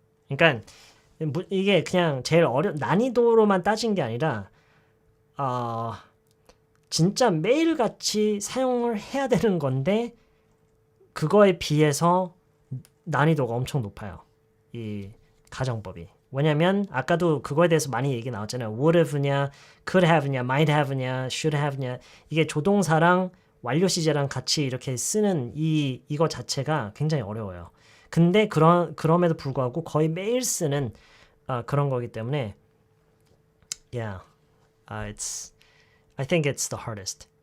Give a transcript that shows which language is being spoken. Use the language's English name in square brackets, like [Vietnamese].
[Korean] 그러니까 이게 그냥 제일 난이도로만 따진 게 아니라 어, 진짜 매일같이 사용을 해야 되는 건데 그거에 비해서 난이도가 엄청 높아요. 이 가정법이. 왜냐면 아까도 그거에 대해서 많이 얘기 나왔잖아요. [English] would have냐, could have냐, might have냐, should have냐. [Korean] 이게 조동사랑 완료 시제랑 같이 이렇게 쓰는 이거 자체가 굉장히 어려워요. 근데 그럼에도 불구하고 거의 매일 쓰는 그런 거기 때문에 [English] yeah, I think it's the hardest.